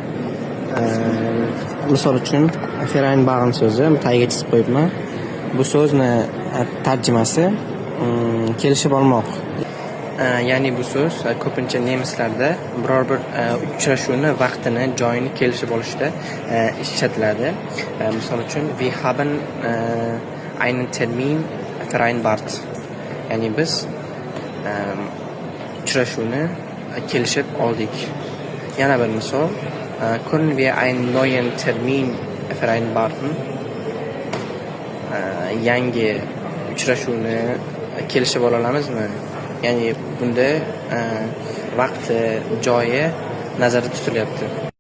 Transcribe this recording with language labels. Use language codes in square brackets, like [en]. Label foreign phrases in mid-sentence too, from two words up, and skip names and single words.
[uz] Misol uchun Feraynbag'in so'zi tagiga chizib qo'yibman. Bu so'zni tarjimasi kelishib olmoq. Ya'ni bu so'z ko'pincha nemislarda biror bir uchrashuvni vaqtini, joyini kelishib olishda ishlatiladi. Misol uchun [de] wir haben einen Termin vereinbart. [uz] Ya'ni biz uchrashuvni kelishib oldik. Yana bir misol, [de] können wir einen neuen Termin vereinbarten? [uz] Yangi uchrashuvni kelishib ola olamizmi? Ya'ni bunda vaqti, joyi nazarda tutilyapti.